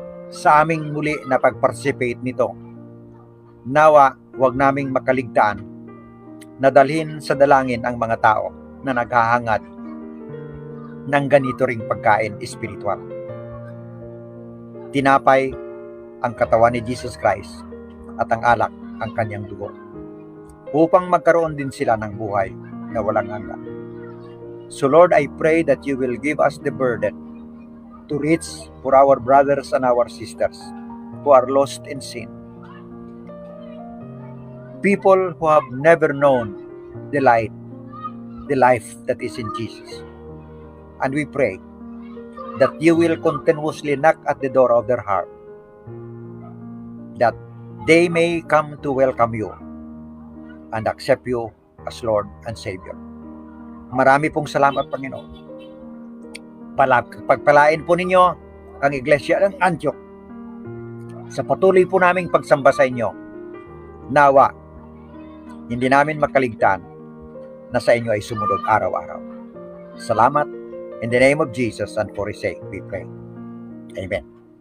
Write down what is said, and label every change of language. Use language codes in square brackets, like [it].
[tl] Sa aming muli na pag-participate nito, nawa wag naming makaligtaan na dalhin sa dalangin ang mga tao na naghahangad ng ganito ring pagkain espiritual. Tinapay ang katawan ni Jesus Christ at ang alak ang kanyang dugo, upang magkaroon din sila ng buhay na walang hanggan. [en] So Lord, I pray that you will give us the burden to reach for our brothers and our sisters who are lost in sin. People who have never known the light, the life that is in Jesus. And we pray that you will continuously knock at the door of their heart, that they may come to welcome you and accept you as Lord and Savior. [tl] Marami pong salamat, Panginoon. Pagpalain po ninyo ang Iglesia ng Antioch sa patuloy po naming pagsamba sa inyo. Nawa, hindi namin makaligtaan na sa inyo ay sumunod araw-araw. Salamat. [en] In the name of Jesus and for His sake we pray. Amen.